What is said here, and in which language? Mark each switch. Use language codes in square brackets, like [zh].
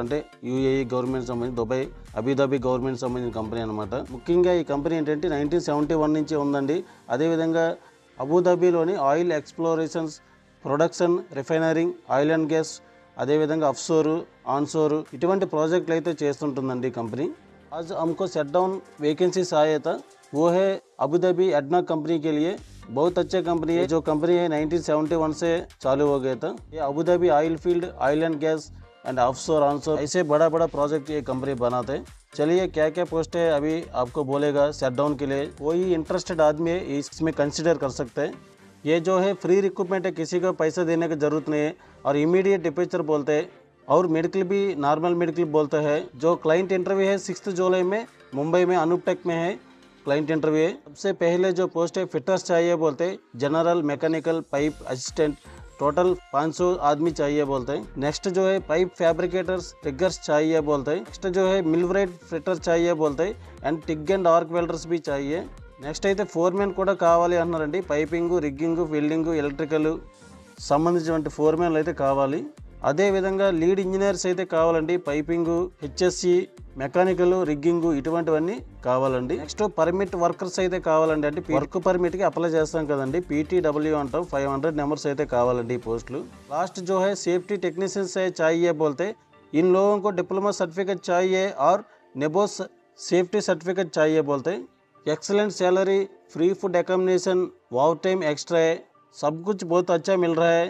[te] అంటే UAE government సంబంధించి Dubai Abu Dhabi government సంబంధించిన కంపెనీ అనమాట. ముఖ్యంగా ఈ కంపెనీ ఏంటంటే 1971 నుంచి ఉందండి. అదేవిధంగా అబుదాబిలోని oil explorations, production, రిఫైనరింగ్, oil and gas, అదేవిధంగా అఫ్షోరు, ఆన్షోరు ఇటువంటి ప్రాజెక్టులు అయితే చేస్తుంటుందండి ఈ కంపెనీ. [hi] आज हमको सेट डाउन वैकेंसीज आया था, वो है अबू धाबी एडना कंपनी के लिए. बहुत अच्छे कंपनी है. जो कंपनी है 1971 से चालू हो गया था. ये Abu Dhabi oil field, oil and gas and offshore onshore ऐसे बड़ा बड़ा प्रोजेक्ट ये कंपनी बनाते हैं. चलिए क्या क्या पोस्ट है अभी आपको बोलेगा. सेट डाउन के लिए कोई इंटरेस्टेड आदमी है इसमें कंसिडर कर सकते हैं. ये जो है फ्री रिक्रूटमेंट है, किसी को पैसा देने की ज़रूरत नहीं है और इमीडिएट डिपेचर बोलते हैं और मेडिकल भी नॉर्मल मेडिकल बोलते हैं. जो क्लाइंट इंटरव्यू है 6 जुलाई में मुंबई में अनूपटेक में है क्लाइंट इंटरव्यू है. सबसे पहले जो पोस्ट है फिटर्स चाहिए बोलते हैं, general, mechanical, pipe assistant, total 500 आदमी चाहिए बोलते हैं. नेक्स्ट जो है पाइप फैब्रिकेटर्स, रिगर्स चाहिए बोलते हैं. नेक्स्ट जो है मिलवरेट फिटर चाहिए बोलते हैं and TIG and arc welders भी चाहिए. [te] నెక్స్ట్ అయితే ఫోర్మెన్ కూడా కావాలి అన్నారండి. పైపింగ్, రిగ్గింగ్, వెల్డింగ్, ఎలక్ట్రికల్ సంబంధించినటువంటి ఫోర్మెన్లు అయితే కావాలి. అదేవిధంగా లీడ్ ఇంజనీర్స్ అయితే కావాలండి. పైపింగ్, హెచ్ఎస్సి, మెకానికల్, రిగ్గింగ్ ఇటువంటివన్నీ కావాలండి. నెక్స్ట్ పర్మిట్ వర్కర్స్ అయితే కావాలండి. అంటే వర్క్ పర్మిట్కి అప్లై చేస్తాం కదండి, పీటీడబ్ల్యూ అంటాం. 500 నెంబర్స్ అయితే కావాలండి ఈ పోస్టులు. [hi] లాస్ట్ जो है सेफ्टी टेक्नीशियन से चाहिए बोलते. इन लोगों को डिप्लोमा सर्टिफिकेट चाहिए और नेबोस सेफ्टी सर्टिफिकेट चाहिए बोलते. Excellent salary, free food accommodation, वाव टाइम एक्स्ट्रा है, सब कुछ बहुत अच्छा मिल रहा है.